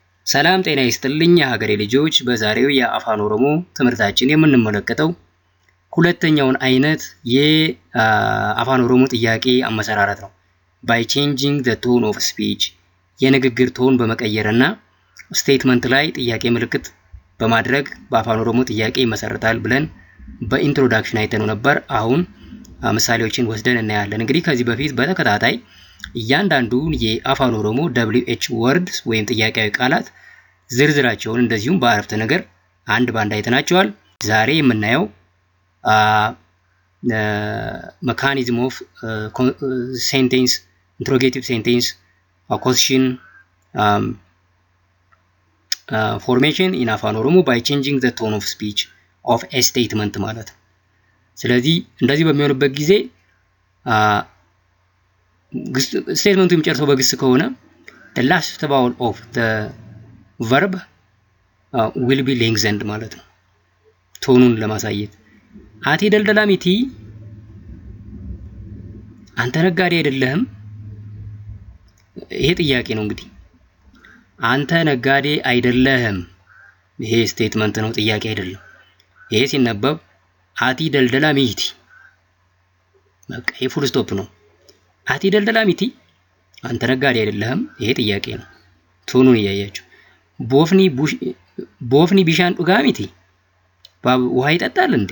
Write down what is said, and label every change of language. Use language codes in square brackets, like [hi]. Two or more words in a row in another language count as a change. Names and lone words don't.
[am] ሰላም ጤና ይስጥልኝ የሀገሬ ልጆች። በዛሬው የአፋን ኦሮሞ ትምህርታችን የምንመለከተው ሁለተኛውን አይነት የአፋን ኦሮሞ ጥያቄ አመሰራረት ነው። [en] by changing the tone of speech [am] የንግግር ቶን በመቀየርና ስቴትመንት ላይ ጥያቄ ምልክት በማድረግ በአፋን ኦሮሞ ጥያቄ ይመሰረታል ብለን በኢንትሮዳክሽን አይተነው ነበር። አሁን ምሳሌዎችን ወስደን እናያለን። እንግዲህ ከዚህ በፊት በተከታታይ እያንዳንዱን የአፋን ኦሮሞ [en] WH words [am] ወይም ጥያቄያዊ ቃላት ዝርዝራቸውን እንደዚሁም በአረፍተ ነገር አንድ ባንድ አይተናቸዋል። ዛሬ የምናየው [en] mechanism of sentence, interrogative sentence, question formation in አፋን ኦሮሞ by changing the tone of speech of a statement [am] ማለት ነው። ስለዚህ እንደዚህ በሚሆንበት ጊዜ ስቴትመንቱ የሚጨርሰው በግስ ከሆነ [en] the last vowel of the verb will be lengthened [am] ማለት ነው። ቶኑን ለማሳየት [om] Ati daldalaa miti [am] አንተ ነጋዴ አይደለህም። ይሄ ጥያቄ ነው። እንግዲህ አንተ ነጋዴ አይደለህም ይሄ ስቴትመንት ነው፣ ጥያቄ አይደለም። ይሄ ሲነበብ [om] Ati daldalaa miti [am] በቃ ይሄ [en] full stop [am] ነው። [om] Ati daldalaa miti [am] አንተ ነጋዴ አይደለህም ይሄ ጥያቄ ነው። ቶኑን እያያችሁ [om] Bofni bishaan dhuga miti [am] ውሃ ይጠጣል እንዴ?